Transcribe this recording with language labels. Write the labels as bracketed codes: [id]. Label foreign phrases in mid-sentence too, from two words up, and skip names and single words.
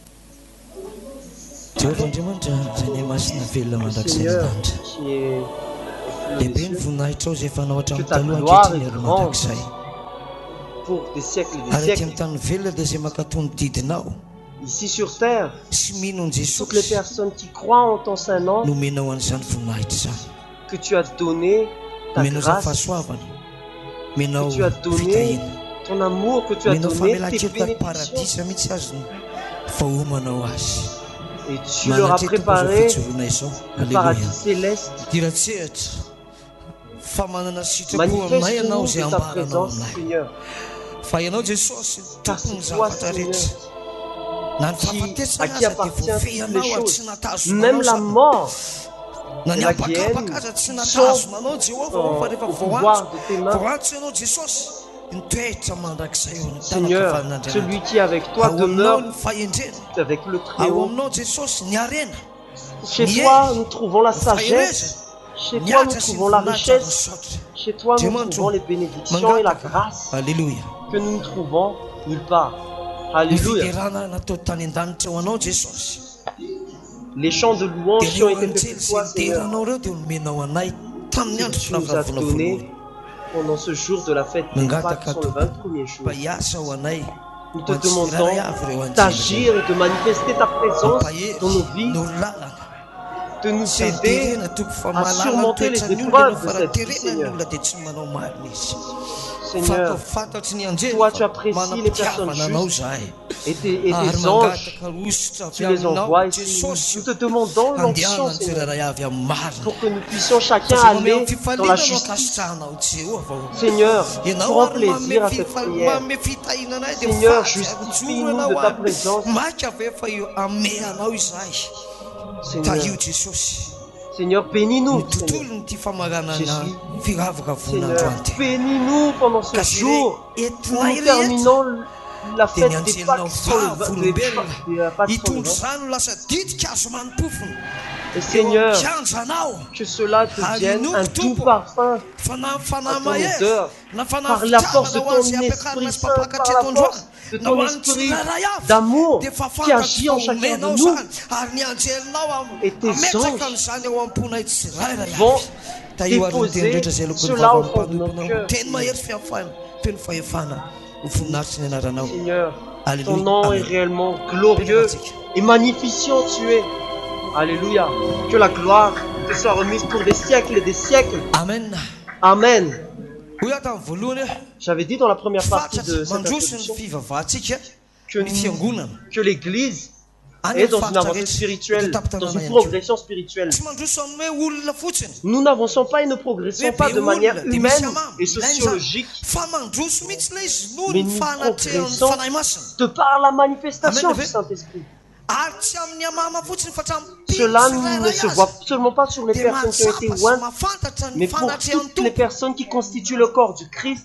[mg] Jehovah Andriamanitra zay ny masina velona mandrakizay ny lanitra lehibe ny voninahitra ao zay fanao hatramin'ny taloha ankehitriny ary mandrakizay ary aty amin'ny tany velona dia zay mankatony didinao [fr] Ici sur terre, [mg] sy mino ny [fr] toutes les [mg] Jesosy [fr] personnes qui croient en ton Saint-Nom, [mg] nomenao an'izany voninahitra zany. [fr] que tu as donné ta [mg] Menao zany [fr] grâce, [mg] fahasoavana, menao [fr] que tu as donné [mg] fitahina, [fr] ton amour, que tu as [mg] menao [fr] donné tes [mg] famelan-keloka [fr] bénédictions. [mg] paradisa mihitsy azy no fahomanao azy. [fr] Et tu leur as préparé le paradis céleste. [mg] Diratsehatra fa manana sitrapo [fr] Manifeste [mg] aminay ianao [fr] nous [mg] izay [fr] de ta [mg] ambaranao [fr] présence, [mg] aminay. [fr] Seigneur. [mg] Fa ianao Jesosy [fr] Car [mg] tompony [fr] c'est toi, [mg] zavatra [fr] Seigneur, [mg] rehetra. Na ny [fr] à [mg] fahafatesana [fr] qui [mg] aza dia [fr] appartient toutes les [mg] voafehinao ary [fr] choses. [mg] tsy natazonanao [fr] Même la [mg] zany. [fr] mort [mg] Na [fr] et [mg] ny [fr] la [mg] apakapaka [fr] guerre [mg] aza tsy [fr] sont [mg] natazonanao Jehovah fa rehefa [fr] au pouvoir de tes mains. [mg] voantso ianao Jesosy nitoetra mandrakizay eo ny [fr] Seigneur, celui qui est avec toi [mg] ao aminao [fr] demeure [mg] ny fahendrena, [fr] avec le [mg] ao [fr] Très-Haut. [mg] aminao Jesosy ny arena. [fr] Chez toi, nous trouvons la sagesse. Chez toi, nous trouvons la richesse. Chez toi, nous trouvons les bénédictions et la grâce Alléluia. que nous ne trouvons nulle part. [mg] Ny Alléluia. fiderana natao tany an-danitra ho anao Jesosy. [fr] Les chants de louange qui ont été faits [mg] Anjely [fr] pour [mg] sy [fr] toi, Seigneur, [mg] nideranao reo dia nomenao anay tamin'ny andro [fr] tu nous as [mg] firavavana [fr] donné [mg] voalohany. [fr] pendant ce jour de la fête des Pâques, qui sont le 21er jour. [mg] Mba hiasa ho anay [fr] Nous te demandons d'agir et de manifester ta présence dans nos vies, [mg] no lalana [fr] de nous [mg] sy [fr] aider [mg] aterena toko fa [fr] à [mg] mahalala [fr] surmonter les [mg] toetrany [fr] épreuves [mg] olona [fr] de [mg] fa [fr] cette vie, [mg] raha terena ny [fr] Seigneur. [mg] olona dia tsy manao marina izy. [fr] Seigneur, [mg] Fantatsy ny anjely [fr] toi, [mg] fa [fr] tu apprécies les personnes [mg] manam-pitiavana anao [fr] justes [mg] zahay. [fr] et tes [mg] Ary [fr] anges, [mg] mangataka ositra [fr] tu [mg] avy [fr] les [mg] aminao [fr] envoies ici. [mg] Jesosy [fr] Nous te demandons l'onction, [mg] andehanany [fr] Seigneur, [mg] tsirairay avy amin'ny marina. [fr] pour que nous puissions chacun [mg] Fa [fr] aller [mg] manome [fr] dans la [mg] fifaliana no [fr] justice. [mg] akasitrahanao Jehova. [fr] Seigneur, [mg] Ianao [fr] prends [mg] ary [fr] plaisir à cette prière. [mg] manome fitahina anay dia [fr] Seigneur, [mg] faty [fr] justifie-nous [mg] ajoro [fr] de [mg] ianao [fr] ta [mg] aby. [fr] présence. [mg] Maika ave fa io ameanao izahay. [fr] Seigneur, [mg] Tahio Jesosy. [fr] Seigneur, bénis-nous, Ny Seigneur. [mg] tontolo ny ty famaranana [fr] Jésus. [mg] firavaka vonandro [fr] Seigneur, [mg] anty. [fr] bénis-nous pendant ce [mg] Kasi [fr] jour où [mg] entinay [fr] nous [mg] rehetra [fr] terminons la [mg] dia [fr] fête des [mg] nianjelinao [fr] Pâques sur le [mg] vavolombelona [fr] des Pâques sur le [mg] hitondro [fr] vin. [mg] zany ho lasa didika azo manopofona. [fr] Et Seigneur, [mg] kianjanao [fr] que cela devienne un doux parfum [mg] fanahy [fr] à ton [mg] mahery [fr] odeur, [mg] na [fr] par la force de [mg] fanahy [fr] ton [mg] azy ampiakarina [fr] Esprit [mg] sy [fr] Saint, [mg] mpapakatry [fr] par la [mg] atondroany [fr] force de [mg] na [fr] ton [mg] ho an'ny [fr] Esprit [mg] tsiraray avy [fr] d'amour [mg] dia fa [fr] qui agit en [mg] fantatry [fr] chacun de [mg] faomenao [fr] nous. [mg] zany ary ny anjelinao [fr] Et tes [mg] ametsaka [fr] anges [mg] n'izany eo am-ponay tsirairay [fr] vont [mg] avy taio ary ny teny rehetra zay lokony [fr] cela au [mg] vava [fr] fond de nos [mg] mpanomponao [fr] cœurs. [mg] teny mahery fiafahana teny fahefana ny voninahitry ny anaranao. [fr] Seigneur, ton Alléluia. nom Amen. est réellement glorieux et magnificent tu es. Alléluia. Que la gloire te soit remise pour des siècles et des siècles. Amen. Amen. [mg] Hoy aho tamin'ny voalohany [fr] J'avais dit dans la première partie de [mg] fatratsy [fr] cette [mg] mandroso ny [fr] introduction [mg] fivavahantsika [fr] que, [mg] ny fiangonana [fr] que l'Église [mg] any [fr] est [mg] amin'ny [fr] dans une [mg] faritra [fr] avancée [mg] rehetra [fr] spirituelle, [mg] eto [fr] dans [mg] tapitana [fr] une [mg] ihany koa. [fr] progression spirituelle. [mg] Tsy mandroso amin'ny hoe olona fotsiny [fr] Nous n'avançons pas et ne progressons pas de manière humaine et sociologique, [mg] fa mandroso mihitsy ilay izy noho [fr] mais [mg] ny [fr] nous [mg] fanatrehan'ny [fr] progressons [mg] fanahy masina [fr] de par la manifestation Amen. du Saint-Esprit. [mg] ary tsy amin'ny amama fotsiny fa [fr] Cela ne se voit seulement pas sur les [mg] dia [fr] personnes qui ont été [mg] mahatsapa sy [fr] ointes, [mg] mahafantatra ny [fr] mais pour [mg] fanatrehan'ny [fr] toutes les [mg] tompo [fr] personnes qui constituent le corps du Christ,